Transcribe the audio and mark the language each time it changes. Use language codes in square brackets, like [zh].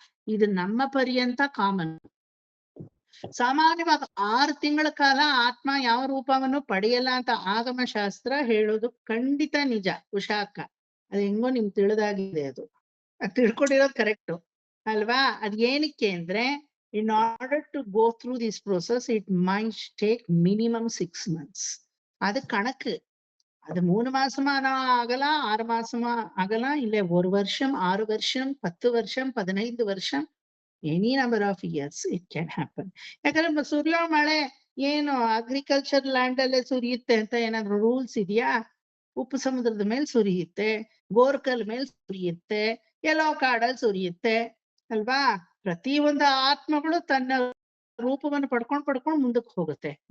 [kn] ಇದು ನಮ್ಮ ಪರ್ಯಂತ ಕಾಮನ್. ಸಾಮಾನ್ಯವಾಗಿ 6 ತಿಂಗಳ ಕಾಲ ಆತ್ಮ ಯಾವ ರೂಪವನ್ನು ಪಡೆಯಲ್ಲ ಅಂತ ಆಗಮ ಶಾಸ್ತ್ರ ಹೇಳೋದು ಖಂಡಿತ ನಿಜ. ಉಷಾಕ ಅದು ಹೆಂಗೋ ನಿಮ್ ತಿಳಿದಾಗಿದೆ. ಅದು ತಿಳ್ಕೊಂಡಿರೋದು ಕರೆಕ್ಟು ಅಲ್ವಾ? ಅದ್ ಏನಕ್ಕೆ ಅಂದ್ರೆ [en] In order to go through this process it might take minimum 6 months. [ta] அது கணக்கு. அது 3 மாசமா ஆகலாம், 6 மாசமா ஆகலாம், இல்ல 1 வருஷம், 6 வருஷம், 10 வருஷம், 15 வருஷம், [en] Any number of years it can happen. [kn] ಯಾಕಂದ್ರೆ ಸುರಿಯೋ ಮಳೆ ಏನು ಅಗ್ರಿಕಲ್ಚರ್ ಲ್ಯಾಂಡ್ ಅಲ್ಲೇ ಸುರಿಯುತ್ತೆ ಅಂತ ಏನಾದ್ರು ರೂಲ್ಸ್ ಇದೆಯಾ? ಉಪ್ಪು ಸಮುದ್ರದ ಮೇಲೆ ಸುರಿಯುತ್ತೆ, ಗೋರ್ಕಲ್ ಮೇಲೆ ಸುರಿಯುತ್ತೆ, ಎಲ್ಲೋ ಕಾಡಲ್ಲಿ ಸುರಿಯುತ್ತೆ ಅಲ್ವಾ? ಪ್ರತಿ ಒಂದು ಆತ್ಮಗಳು ತನ್ನ ರೂಪವನ್ನು ಪಡ್ಕೊಂಡ್ ಮುಂದಕ್ಕೆ ಹೋಗುತ್ತೆ.